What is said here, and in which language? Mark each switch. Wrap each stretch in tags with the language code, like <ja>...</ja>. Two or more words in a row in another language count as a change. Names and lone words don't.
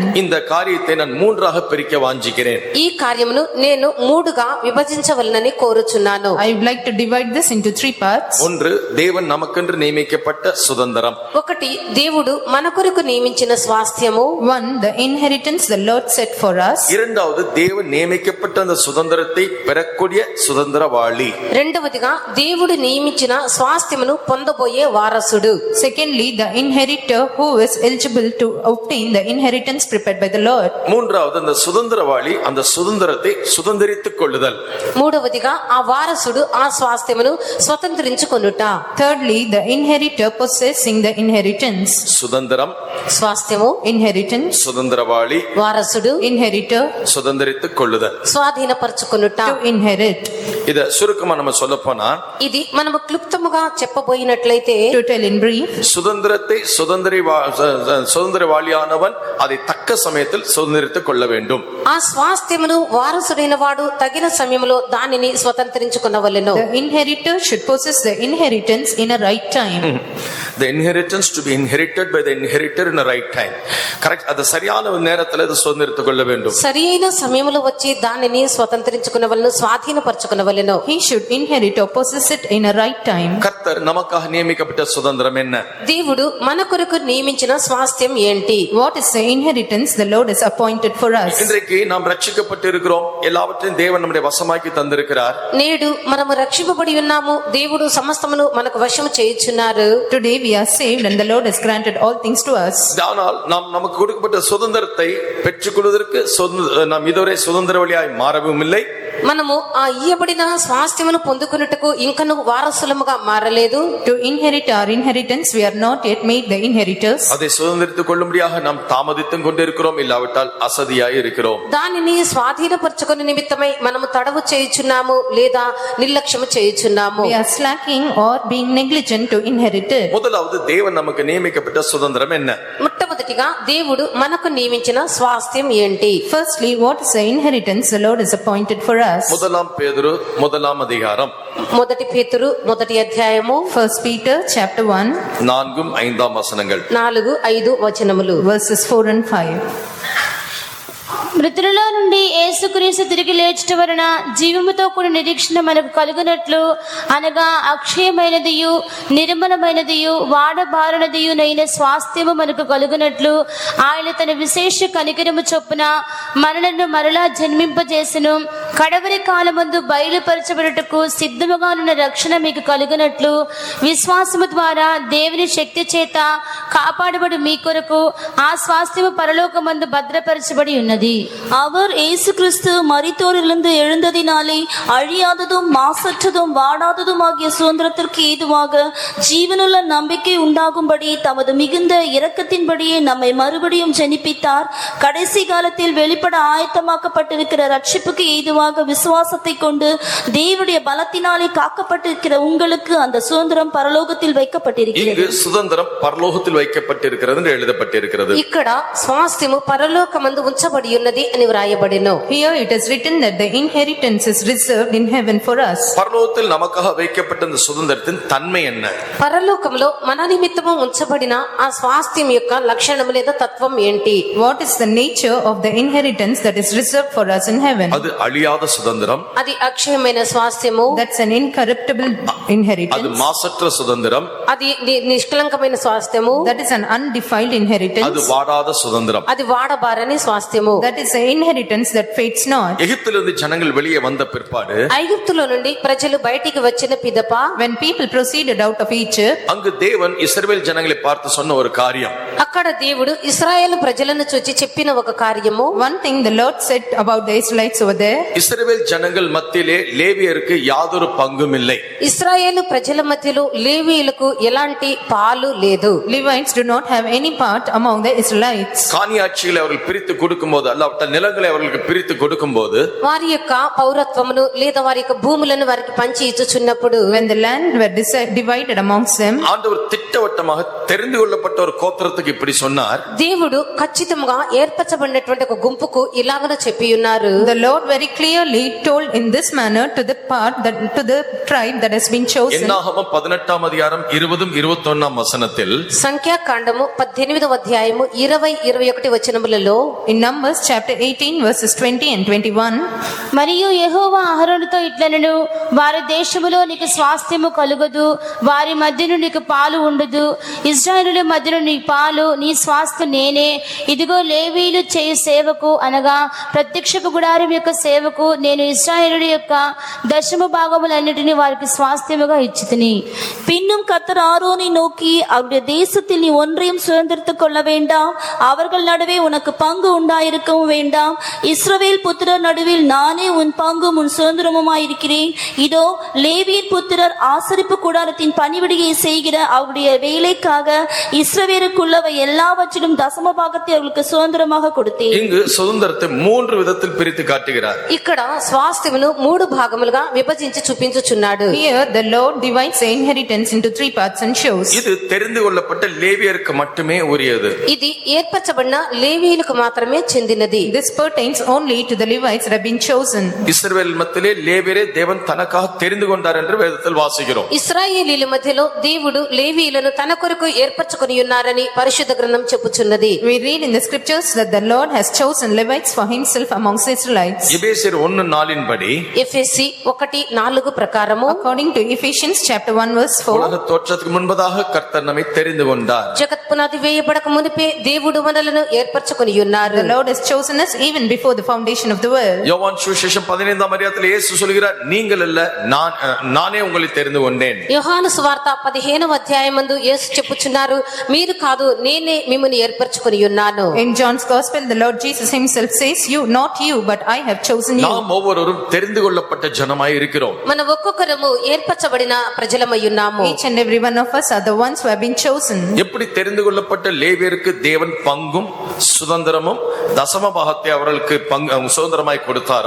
<ta>இந்த காரியத்தை நான் மூன்றாக பிரிக்க வாஞ்சிக்கிறேன்.</ta> <te>ఈ కార్యమును నేను మూడుగా విభజించవలనని కోరుచున్నాను.</te> <en>I would like to divide this into 3 parts.</en> <ta>ஒன்று, தேவன் நமக்கென்று நியமிக்கப்பட்ட சுதந்திரம்.</ta> <te>ఒకటి, దేవుడు మన కొరకు నియమించిన స్వాస్థ్యము.</te> <en>1, the inheritance the Lord set for us.</en> <ta>இரண்டாவது, தேவன் நியமிக்கப்பட்ட அந்த சுதந்திரத்தை பெறக்கூடிய சுதந்திரவாளி.</ta> <te>రెండవదిగా, దేవుడు నియమించిన స్వాస్థ్యమును పొందబోయే వారసుడు.</te> <en>Secondly, the inheritor who is eligible to obtain the inheritance prepared by the Lord.</en> <ta>மூன்றாவது, அந்த சுதந்திரவாளி அந்த சுதந்திரத்தை சுதந்திரித்துக் கொள்ளுதல்.</ta> <te>మూడవదిగా, ఆ వారసుడు ఆ స్వాస్థ్యమును స్వతంత్రించుకొనుట.</te> <en>Thirdly, the inheritor possessing the inheritance.</en> <ta>சுதந்திரம்,</ta> <te>స్వాస్థ్యము,</te> <en>Inheritance,</en> <ta>சுதந்திரவாளி,</ta> <te>వారసుడు,</te> <en>inheritor,</en> <ta>சுதந்திரித்துக் கொள்ளுதல்.</ta> <te>స్వాధీనపరచుకొనుట.</te> <en>to inherit.</en> <ta>இத சுருக்கமா நம்ம சொல்ல போனா,</ta> <te>ఇది మనము క్లుప్తముగా చెప్పబోయినట్లయితే,</te> <en>To tell in brief,</en> <ta>சுதந்திரத்தை சுதந்திரவாளியானவன் அதை தக்க சமயத்தில் சுதந்திரித்துக் கொள்ள வேண்டும்.</ta> <te>ఆ స్వాస్థ్యమును వారసుడైన వాడు తగిన సమయంలో దానిని స్వతంత్రించుకొనవలెను.</te> <en>the inheritor should possess the inheritance in a right time. The inheritance to be inherited by the inheritor in a right time. Correct.</en> <ta>அது சரியான நேரத்தில் அது சுதந்திரித்துக் கொள்ள வேண்டும்.</ta> <te>సరి అయిన సమయంలో వచ్చి దానిని స్వతంత్రించుకొనవలెను, స్వాధీనపరచుకొనవలెను.</te> <en>He should inherit or possess it in a right time.</en> <ta>கர்த்தர் நமக்காக நியமிக்கப்பட்ட சுதந்திரம் என்ன?</ta> <te>దేవుడు మన కొరకు నియమించిన స్వాస్థ్యం ఏంటి?</te> <en>What is the inheritance the Lord has appointed for us?</en> <ta>இன்றைக்கு நாம் ரட்சிக்கப்பட்டு இருக்கிறோம். எல்லாவற்றையும் தேவன் நம்முடைய வசமாக்கி தந்திருக்கிறார்.</ta> <te>నేడు మనము రక్షింపబడి ఉన్నాము. దేవుడు సమస్తమును మనకు వశము చేయుచున్నారు.</te> <en>Today we are saved and the Lord has granted all things to us.</en> <ta>ஆனால் நாம் நமக்கு கொடுக்கப்பட்ட சுதந்திரத்தை பெற்றுக்கொள்வதற்கு நாம் இதுவரை சுதந்திரவாளியாய் மாறவும் இல்லை.</ta> <te>మనము ఆ ఇయ్యబడిన స్వాస్థ్యమును పొందుకొనుటకు ఇంకను వారసులముగా మారలేదు.</te> <en>To inherit our inheritance, we are not yet made the inheritors.</en> <ta>அதை சுதந்திரித்துக் கொள்ளும்படியாக நாம் தாமதித்துக் கொண்டிருக்கிறோம், இல்லாவிட்டால் அசதியாய் இருக்கிறோம்.</ta> <te>దానిని స్వాధీనపరచుకునే నిమిత్తమై మనము తడవు చేయుచున్నాము లేదా నిర్లక్ష్యము చేయుచున్నాము.</te> <en>We are slacking or being negligent to inherit it.</en> <ta>முதலாவது, தேவன் நமக்கு நியமிக்கப்பட்ட சுதந்திரம் என்ன?</ta> <te>మొట్టమొదటిగా, దేవుడు మనకు నియమించిన స్వాస్థ్యం ఏంటి?</te> <en>Firstly, what is the inheritance the Lord has appointed for us?</en> <ta>முதலாம் பேதுரு முதலாம் அதிகாரம்</ta> <te>మొదటి పేతురు మొదటి అధ్యాయము</te> <en>1 Peter chapter 1</en> <ta>4, 5 வசனங்கள்.</ta> <te>4, 5 వచనములు.</te> <en>verses 4 and 5.</en> <te>మృతులలో నుండి యేసుక్రీస్తు తిరిగి లేచుట వలన జీవముతో కూడిన నిరీక్షణ మనకు కలుగునట్లు, అనగా అక్షయమైనదియు నిర్మలమైనదియు వాడబారనదియునైన స్వాస్థ్యము మనకు కలుగునట్లు ఆయన తన విశేష కనికరము చొప్పున మనలను మరలా జన్మింపజేసెను. కడవరి కాలమందు బయలుపరచబడుటకు సిద్ధముగానున్న రక్షణ మీకు కలుగునట్లు విశ్వాసము ద్వారా దేవుని శక్తి చేత కాపాడబడు మీ కొరకు ఆ స్వాస్థ్యము పరలోకమందు భద్రపరచబడి ఉన్నది.</te> <ta>அவர் இயேசு கிறிஸ்து மரித்தோரிலிருந்து எழுந்ததினாலே அழியாததும் மாசற்றதும் வாடாததும் ஆகிய சுதந்திரத்திற்கு ஏதுவாக ஜீவனுள்ள நம்பிக்கை உண்டாகும்படி தமது மிகுந்த இரக்கத்தின்படியே நம்மை மறுபடியும் ஜெனிப்பித்தார். கடைசி காலத்தில் வெளிப்பட ஆயத்தமாக்கப்பட்டிருக்கிற ரட்சிப்புக்கு ஏதுவாக விசுவாசத்தை கொண்டு தேவனுடைய பலத்தினாலே காக்கப்பட்டிருக்கிற உங்களுக்கு அந்த சுதந்திரம் பரலோகத்தில் வைக்கப்பட்டிருக்கிறது. சுதந்திரம் பரலோகத்தில் வைக்கப்பட்டிருக்கிறது என்று எழுதப்பட்டிருக்கிறது.</ta> <te>ఇక్కడ స్వాస్థ్యము పరలోకమందు ఉంచబడి ఉన్నది అని వ్రాయబడెను.</te> <en>Here it is written that the inheritance is reserved in heaven for us.</en> <ta>பரலோகத்தில் நமக்காக வைக்கப்பட்ட அந்த சுதந்திரத்தின் தன்மை என்ன?</ta> <te>పరలోకంలో మన నిమిత్తము ఉంచబడిన ఆ స్వాస్థ్యం యొక్క లక్షణము లేదా తత్వం ఏంటి?</te> <en>What is the nature of the inheritance that is reserved for us in heaven?</en> <ta>அது அழியாத சுதந்திரம்.</ta> <te>అది అక్షయమైన స్వాస్థ్యము.</te> <en>That's an incorruptible</en> <ta>அது</ta> <en>inheritance.</en> <ta>மாசற்ற சுதந்திரம்.</ta> <te>అది నిష్కలంకమైన స్వాస్థ్యము.</te> <en>That is an undefiled inheritance.</en> <ta>அது வாடாத சுதந்திரம்.</ta> <te>అది వాడబారని స్వాస్థ్యము.</te> <en>That is as an inheritance that fades not.</en> <ta>எகிப்திலிருந்து ஜனங்கள் வெளியே வந்த பிற்பாடு</ta> <te>ఐగుప్తులో నుండి ప్రజలు బయటికి వచ్చిన పిదప</te> <en>When people proceeded out of Egypt,</en> <ta>அங்கு தேவன் இஸ்ரவேல் ஜனங்களை பார்த்து சொன்ன ஒரு காரியம்,</ta> <te>అక్కడ దేవుడు ఇశ్రాయేలు ప్రజలను చూచి చెప్పిన ఒక కార్యము,</te> <en>one thing the Lord said about the Israelites over there,</en> <ta>இஸ்ரவேல் ஜனங்கள் மத்தியிலே லேவியருக்கு யாதொரு பங்கும் இல்லை.</ta> <te>ఇశ్రాయేలు ప్రజల మధ్యలో లేవీయులకు ఎలాంటి పాలు లేదు.</te> <en>Levites do not have any part among the Israelites.</en> <ta>காணியாட்சிகளை அவர்கள் பிரித்து கொடுக்கும்போது, அல்லாவிட்ட நிலங்களை அவர்களுக்கு பிரித்து கொடுக்கும்போது,</ta> <te>వారి యొక్క పౌరత్వమును లేదా వారి యొక్క భూములను వారికి పంచి ఇచ్చుచున్నప్పుడు,</te> <en>When the land were divided amongst them,</en> <ta>ஆண்டவர் திட்டவட்டமாக தெரிந்து கொள்ளப்பட்ட ஒரு கோத்திரத்துக்கு இப்படி சொன்னார்.</ta> <te>దేవుడు ఖచ్చితంగా ఏర్పరచబడినటువంటి ఒక గుంపుకు ఇలాగన చెప్పి ఉన్నారు.</te> <en>the Lord very clearly told in this manner to the part that to the tribe that has been chosen.</en> <ta>என்னாகமம் 18 அதிகாரம் 20-21 வசனத்தில்</ta> <te>సంఖ్యాకాండము 18వ అధ్యాయము 20-21 వచనములలో,</te> <en>In Numbers chapter 18 verses 20 and 21,</en> <te>మరియు యెహోవా అహరోనుతో ఇట్లనెను, వారి దేశములో నీకు స్వాస్థ్యము కలుగదు, వారి మధ్యను నీకు పాలు ఉండదు. ఇశ్రాయేలుల మధ్యను నీ పాలు, నీ స్వాస్థ్యం నేనే. ఇదిగో లేవీయులు చేయు సేవకు అనగా ప్రత్యక్షపు గుడారం యొక్క సేవకు నేను ఇశ్రాయేలుల యొక్క దశమ భాగములన్నిటినీ వారికి స్వాస్థ్యముగా ఇచ్చితిని.</te> <ta>பின்னும் கர்த்தர் ஆரோனை நோக்கி, அவருடைய தேசத்தில் நீ ஒன்றையும் சுதந்திரித்துக் கொள்ள வேண்டாம், அவர்கள் நடுவே உனக்கு பங்கு உண்டாயிருக்கவும் வேண்டாம். இஸ்ரவேல் புத்திரர் நடுவில் நானே உன் பங்கும் உன் சுதந்திரமுமாயிருக்கிறேன். இதோ லேவியர் புத்திரர் ஆசரிப்பு கூடாரத்தின் பணிவிடையை செய்கிற அவருடைய வேலைக்காக இஸ்ரவேலுக்குள்ளவை எல்லாவற்றிலும் தசம பாகத்தை அவர்களுக்கு சுதந்திரமாக கொடுத்தேன். இங்கு சுதந்திரத்தை 3 விதத்தில் பிரித்து காட்டுகிறார்.</ta> <te>ఇక్కడ స్వాస్థ్యమును 3 భాగములుగా విభజించి చూపించుచున్నాడు.</te> <en>here the Lord divides the inheritance into 3 parts and shows.</en> <ta>இது தெரிந்து கொள்ளப்பட்ட லேவியருக்கு மட்டுமே உரியது.</ta> <te>ఇది ఏర్పరచబడిన లేవీయులకు మాత్రమే చెందినది.</te> <en>This pertains only to the Levites that have been chosen.</en> <ta>இஸ்ரவேல் மத்தியிலே லேவியரை தேவன் தனக்காக தெரிந்து கொண்டார் என்று வேதத்தில் வாசிக்கிறோம்.</ta> <te>ఇశ్రాయేలీల మధ్యలో దేవుడు లేవీయులను తన కొరకు ఏర్పరచుకొని ఉన్నారని పరిశుద్ధ గ్రంథం చెప్పుచున్నది.</te> <en>We read in the scriptures that the Lord has chosen Levites for himself amongst the Israelites.</en> <ta>எபேசியர் 1:4 படி</ta> <te>ఎఫెసీ 1:4 ప్రకారము,</te> <en>According to Ephesians chapter 1 verse 4,</en> <ta>உலக தோற்றத்துக்கு முன்பதாக கர்த்தர் நம்மை தெரிந்து கொண்டார்.</ta> <te>జగత్ పునాది వేయబడక మునిపే దేవుడు మనలను ఏర్పరచుకొని ఉన్నారు.</te> <en>the Lord has chosen us even before the foundation of the world.</en> <ta>யோவான் சுவிசேஷம் 15 அதிகாரத்தில் இயேசு சொல்கிறார், நீங்கள் அல்ல நானே உங்களை தெரிந்து கொண்டேன்.</ta> <te>యోహాను సువార్త 15వ అధ్యాయమందు యేసు చెప్పుచున్నారు, మీరు కాదు నేనే మిమ్మల్ని ఏర్పరచుకొని ఉన్నాను.</te> <en>In John's gospel the Lord Jesus himself says, you, not you, but I have chosen you.</en> <ta>நாம் ஒவ்வொருவரும் தெரிந்து கொள்ளப்பட்ட ஜனமாய் இருக்கிறோம்.</ta> <te>మన ఒక్కొక్కరము ఏర్పరచబడిన ప్రజలమై ఉన్నాము.</te> <en>Each and every one of us are the ones who have been chosen.</en> <ta>எப்படி தெரிந்து கொள்ளப்பட்ட லேவியருக்கு தேவன் பங்கும் சுதந்திரமும் தசம பாகத்தை அவர்களுக்கு சுதந்திரமாய் கொடுத்தாரோ,</ta>